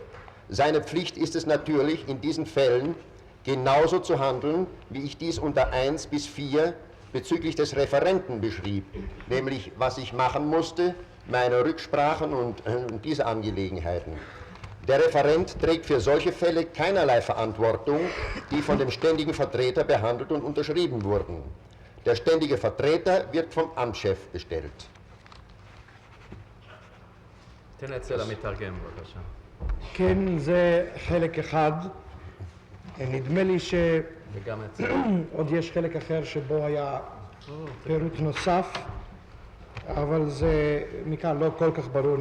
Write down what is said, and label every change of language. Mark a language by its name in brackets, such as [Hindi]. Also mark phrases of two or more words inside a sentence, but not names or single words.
[German] Seine Pflicht ist es natürlich, in diesen Fällen genauso zu handeln, wie ich dies unter 1 bis 4 bezüglich des Referenten beschrieb, nämlich was ich machen musste, meine Rücksprachen und diese Angelegenheiten. Der Referent trägt für solche Fälle keinerlei Verantwortung, die von dem ständigen Vertreter behandelt und unterschrieben wurden. Der ständige Vertreter wird vom Amtschef bestellt. [Hebrew] תן אצל המתרגם בבקשה. כן, זה חלק אחד. נדמה לי וגם אצל... שעוד יש חלק אחר שבו היה פירוט נוסף, אבל זה מכאן לא כל כך ברור.